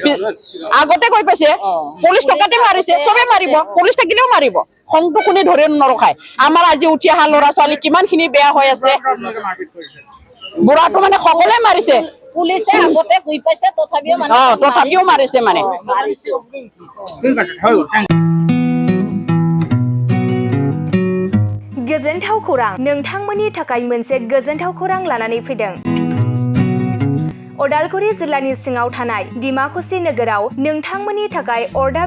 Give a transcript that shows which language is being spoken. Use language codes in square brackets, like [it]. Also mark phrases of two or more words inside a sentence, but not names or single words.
[as] আগতে গৈ পাইছে পুলিচ টকাতে মাৰিছে চবে মাৰিব পুলিচ থাকিলেও মাৰিব খংটো কোনে ধৰি নৰখায় আমাৰ আজি উঠি অহা ল'ৰা ছোৱালী কিমানখিনি বেয়া হৈ আছে বুঢ়াটো মানে সকলোৱে মাৰিছে পুলিচে আগতে গৈ পাইছে তথাপিও মাৰিছে মানে [brx] गोजोनथाव खौरां नोंथांमोननि थाखाय मोनसे गोजोनथाव खौरां लानानै फैदों उदालगुरि जिल्लानि सिङाव थानाय डिमाकुसि नोगोराव नोंथांमोननि थाखाय अर्डाब